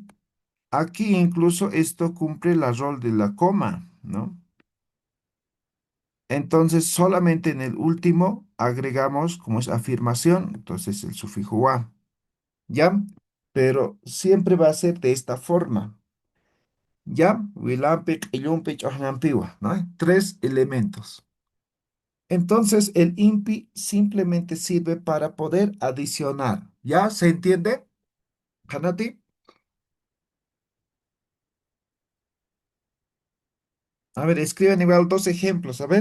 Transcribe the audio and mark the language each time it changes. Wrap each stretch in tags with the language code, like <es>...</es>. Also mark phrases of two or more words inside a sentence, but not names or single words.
<es>Aquí incluso esto cumple la rol de la coma, ¿no? Entonces solamente en el último agregamos como es afirmación, entonces el sufijo wa, ¿ya? Pero siempre va a ser de esta forma, ¿ya?</es> <ay>Wilampic, illumpic, ojnampiwa,</ay> <es>¿no? Hay tres elementos. Entonces el impi simplemente sirve para poder adicionar, ¿ya? ¿Se entiende, Hanati? A ver, escriban igual dos ejemplos, a ver.</es>